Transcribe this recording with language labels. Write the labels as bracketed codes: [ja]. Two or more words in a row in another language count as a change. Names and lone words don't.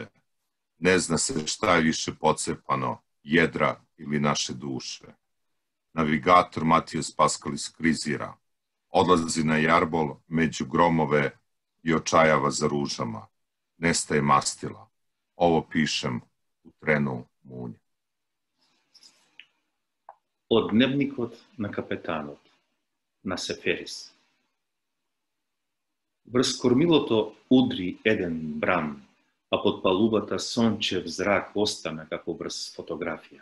[sr] Ne zna se šta je više pocepano, jedra ili naše duše. Navigator Matijos Paskalis krizira. Odlazi na jarbol među gromove i očajava za ružama. Nestaje mastila. Ovo pišem u trenu munje. [mk] Од дневникот на капетанот, на Сеферис. Врз кормилото удри еден бран, а под палубата сончев зрак остана како врз фотографија.